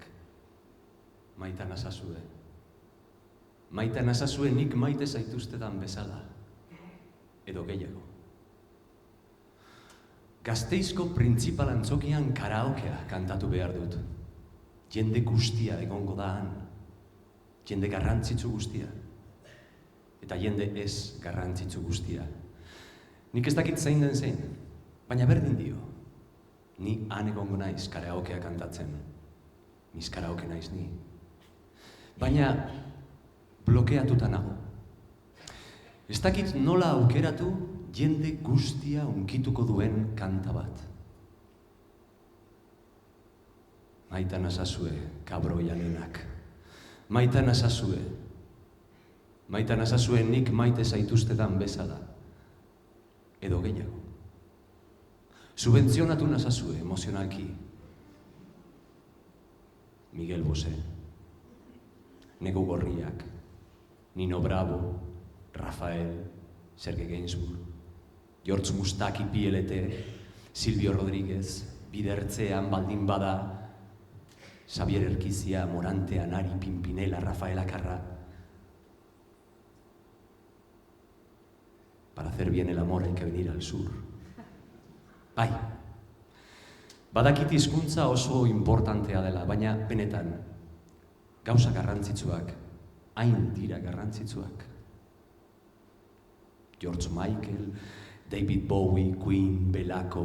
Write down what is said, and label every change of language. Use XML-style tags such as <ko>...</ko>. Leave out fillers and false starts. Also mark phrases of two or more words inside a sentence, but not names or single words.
<eu>Maita nazazue. Maita nazazue nik maite zaituztedan bezala. Edo gehiago. Gasteizko printzipal antzokian karaokea kantatu behar dut. Jende guztia egongo da han. Jende garrantzitsu guztia. Eta jende ez garrantzitsu guztia. Nik ez dakit zein den zein, baina berdin dio. Ni han egongo naiz karaokea kantatzen. Niz karaoke naiz ni. Baina blokeatuta nago. Ez dakit nola aukeratu jende guztia unkituko duen kanta bat. Maita nazazue, kabroi alenak. Maita nazazue. Maita nazazue nik maite zaituztedan bezala. Edo gehiago. Subentzionatu nazazue emozionalki. Miguel Bosé, Negu Gorriak, Nino Bravo, Rafael, Serge Gainsbourg, George Mustaki PLT, Silvio Rodríguez, Bidertzean baldin bada, Xavier Erkizia, Morante, Anari, Pimpinela, Rafael Akarra.</eu> <es>Para hacer bien el amor hay que venir al sur.</es> <eu>Bai, badakit hizkuntza oso importantea dela, baina benetan, gauza garrantzitsuak, hain dira garrantzitsuak. George Michael, David Bowie, Queen, Belako.</eu>